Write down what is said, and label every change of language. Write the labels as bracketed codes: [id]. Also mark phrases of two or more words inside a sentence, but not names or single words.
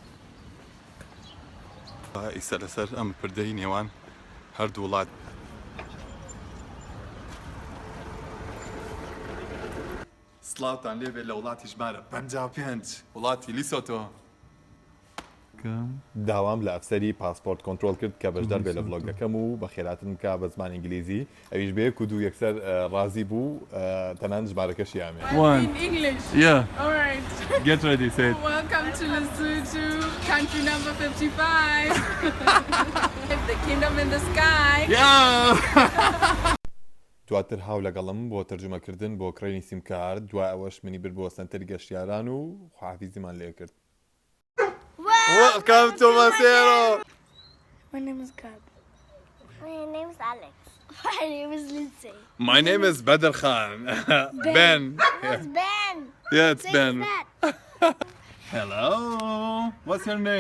[ckb] ئیستا لەسەر ئەم پردەی نێوان هەردوو وڵات سڵاوتان لێبێت لە وڵاتی ژمارە 55 وڵاتی لیسۆتۆ داوام لە ئەفسەری پاسپۆرت کۆنتترۆل کرد کە بەشدار بێت لە ڤلۆگەکەم و بە خێراتن بکە بە زمان ئینگلیزی ئەویش بێ کود و یەکسەر ڕازی بوو تەنان ژمارەکەشی ئامێ [en] Get ready, say it. Welcome to Lesotho, country number 55. The kingdom in the sky. [ckb] دواتر هاو لەگەڵم بۆ تەرجمەکردن بۆ کڕینی سیمکارد دوای ئەوەش منی برد بۆ سنتەری گەشتیاران و خواحافیزیمان لێ کرد [en] Welcome to Masero. My name is Gab. My name is Alex. My name is Lindsay. My name is Badr Khan. Ben. It's Ben. Yeah, it's Ben. That. Hello. What's your name?